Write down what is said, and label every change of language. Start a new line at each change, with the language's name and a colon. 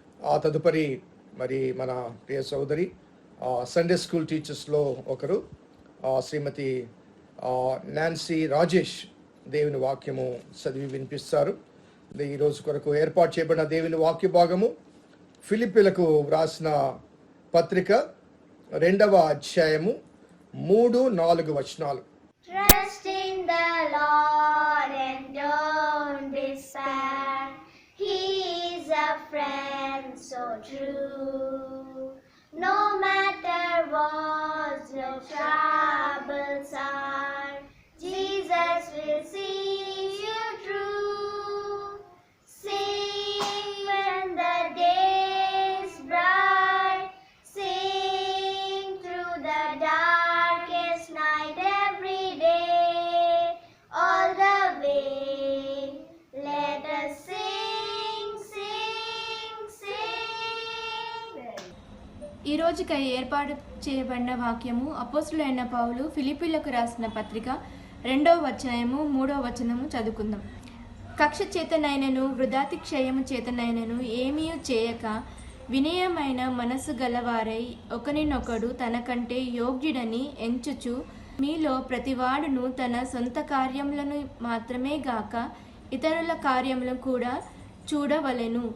Telugu: ఆ తదుపరి మరి మన ప్రియ సోదరి సండే స్కూల్ టీచర్స్లో ఒకరు శ్రీమతి నాన్సీ రాజేష్ దేవుని వాక్యము చదివి వినిపిస్తారు. ఈరోజు కొరకు ఏర్పాటు చేయబడిన దేవుని వాక్య భాగము ఫిలిప్పీలకు వ్రాసిన పత్రిక 2వ అధ్యాయము 3-4 వచనాలు.
English: Trust in the Lord and don't be sad. He is a friend so true. No matter what your troubles are, Jesus will see you through. Sing when the day is bright. Sing through the darkest night every day. All the way, let us sing, sing, sing.
Telugu: ఈ రోజుకై ఏర్పాటు చేయబడిన వాక్యము అపోస్తులైన పౌలు ఫిలిప్పీలకు రాసిన పత్రిక 2వ అధ్యాయము 3వ వచనము చదువుకుందాం. కక్ష చేతనైనను వృధాతి క్షయము చేతనైనను ఏమీ చేయక వినయమైన మనసు గలవారై ఒకరినొకడు తనకంటే యోగ్యుడని ఎంచుచు మీలో ప్రతివాడును తన సొంత కార్యములను మాత్రమే గాక ఇతరుల కార్యములను కూడా చూడవలెను.